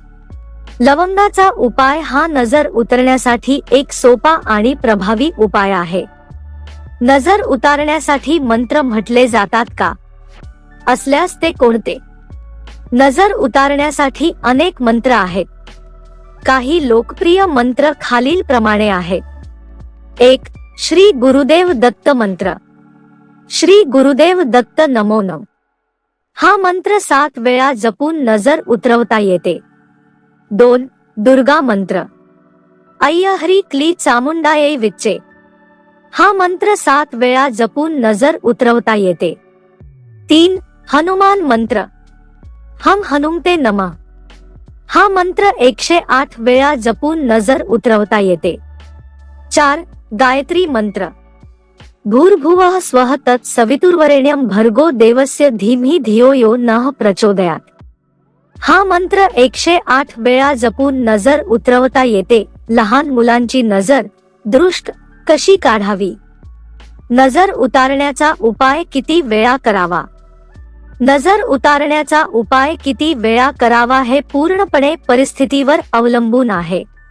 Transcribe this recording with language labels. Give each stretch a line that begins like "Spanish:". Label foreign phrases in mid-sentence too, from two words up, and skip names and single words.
Marathi: लवंगाचा उपाय हा नजर उतरण्यासाठी एक सोपा आणि प्रभावी उपाय आहे. नजर उतारण्यासाठी मंत्र म्हटले जातात का? असल्यास ते कोणते? नजर उतारण्यासाठी अनेक मंत्र आहेत. काही लोकप्रिय मंत्र खालील प्रमाणे आहेत. 1. श्री गुरुदेव दत्त मंत्र. श्री गुरुदेव दत्त
Sanskrit: नमो नम.
Marathi: हा मंत्र 7 वेळा जपून नजर उतरवता येते. 2. दुर्गा मंत्र.
Sanskrit: अय्य हरी क्ली चामुंडाये विच्चे.
Marathi: हा मंत्र 7 वेळा जपून नजर उतरवता येते. 3. हनुमान मंत्र. हम
Sanskrit: हनुमते नमः.
Marathi: हा मंत्र 108 वेळा जपून नजर उतरवता येते. 4. गायत्री मंत्र.
Sanskrit: भूर्भुवः स्वः तत् सवितुर्वरेण्यं भर्गो देवस्य धीमहि धियो यो नः प्रचोदयात्.
Marathi: हा मंत्र 108 वेळा जपून नजर उतरवता येते. लहान मुलांची नजर दृष्ट कशी काढावी? नजर उतारण्याचा उपाय किती वेळा करावा? नजर उतारण्याचा उपाय किती वेळा करावा हे पूर्णपणे परिस्थितीवर अवलंबून आहे.